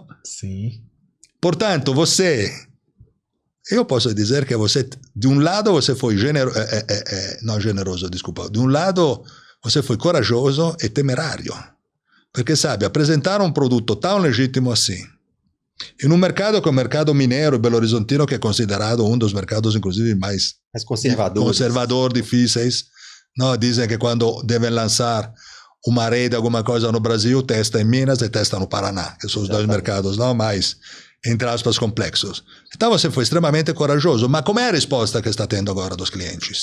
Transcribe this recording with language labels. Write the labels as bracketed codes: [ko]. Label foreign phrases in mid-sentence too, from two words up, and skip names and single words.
[pt] Sim. Portanto, eu posso dizer que você, de um lado você foi generoso, desculpa, de um lado você foi corajoso e temerário, perché sabe, apresentar um produto tão legítimo assim, [it] in un mercato come il mercato minero e Belo Horizontino, che è considerato uno dei [pt] mercados inclusive mais conservador difíceis, no? Dizem que quando devem lançar uma rede, alguma coisa no Brasil, testa em Minas e testa no Paraná, que são os dois mercados não mais, entre aspas, complexos. Então você foi extremamente corajoso, mas como é a resposta que está tendo agora dos clientes?